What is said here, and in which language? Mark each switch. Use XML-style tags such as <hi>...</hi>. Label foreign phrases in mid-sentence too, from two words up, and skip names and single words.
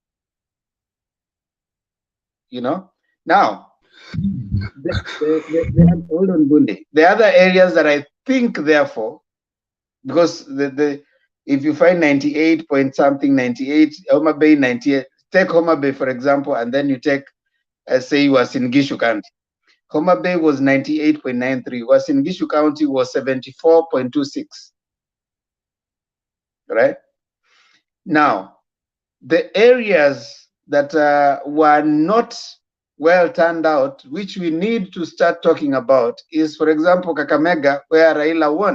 <en>Now, hold on, Bunde. The other areas that I think, therefore, because if you find 98 point something, 98, Homa Bay 98, take Homa Bay for example, and then you take, say, Uasin Gishu County. Homa Bay was 98.93. Uasin Gishu County was 74.26. Right? Now, the areas that were not well turned out, which we need to start talking about, is, for example, Kakamega, where Raila won.</en>